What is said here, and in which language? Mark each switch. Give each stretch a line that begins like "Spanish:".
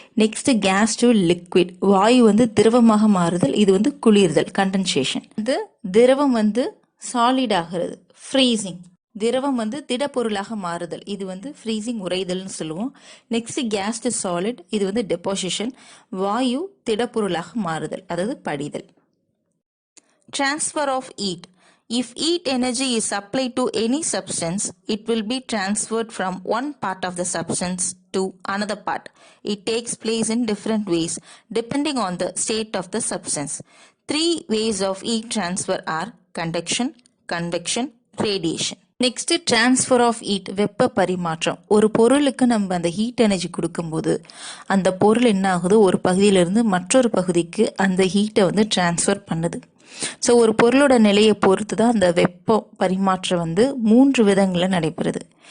English: next gas to liquid,
Tamil: வாயு திரவமாக மாறுதல், இது குளிர்தல், கண்டென்சேஷன். திரவம் சாலிட் ஆகிறது, ஃப்ரீசிங். திரவம் திடப்பொருளாக மாறுதல், இது ஃப்ரீசிங், உறைதல்னு சொல்லுவோம்.
English: next gas to solid,
Tamil: இது டெபாசிஷன். வாயு திடப்பொருளாக மாறுதல், அதாவது படிதல்.
English: Transfer of heat. If heat energy is supplied to any substance, it will be transferred from one part of the substance to another part. It takes place in different ways depending on the state of the substance. 3 ways of heat transfer are conduction, convection, radiation. Next transfer of heat,
Tamil: வெப்ப பரிமாற்றம். ஒரு பொருளுக்கு நம்ம அந்த heat energy கொடுக்கும்போது அந்த பொருள் என்ன ஆகுது, ஒரு பகுதியிலிருந்து மற்றொரு பகுதிக்கு அந்த ஹீட்டை டிரான்ஸ்ஃபர் பண்ணுது. ஸோ ஒரு பொருளோட நிலையை பொறுத்து தான் அந்த வெப்ப பரிமாற்றம் 3 விதங்களில் நடைபெறுது.